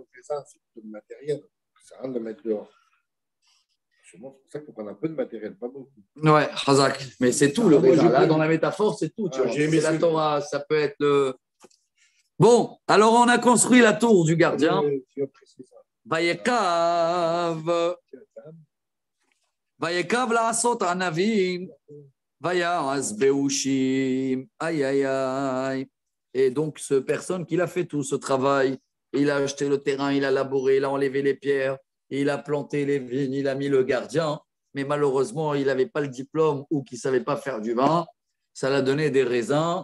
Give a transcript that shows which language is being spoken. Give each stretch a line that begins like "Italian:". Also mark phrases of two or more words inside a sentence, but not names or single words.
French: Ça, c'est le matériel. Ça sert à rien de le mettre dehors. C'est pour ça qu'il faut prendre un peu de matériel, pas beaucoup. Ouais, Hazak. Mais c'est tout le raisin. Là, dans la métaphore, c'est tout. Tu vois. C'est la Torah, ça peut être le. Bon, alors on a construit la tour du gardien.
Hebrew: ויקו ויקו לעשות ענבים. ויעש באשים.
French: Aïe, aïe, aïe. Et donc, cette personne qui a fait tout ce travail, il a acheté le terrain, il a labouré, il a enlevé les pierres, il a planté les vignes, il a mis le gardien, mais malheureusement, il n'avait pas le diplôme ou qu'il ne savait pas faire du vin. Ça l'a donné des raisins.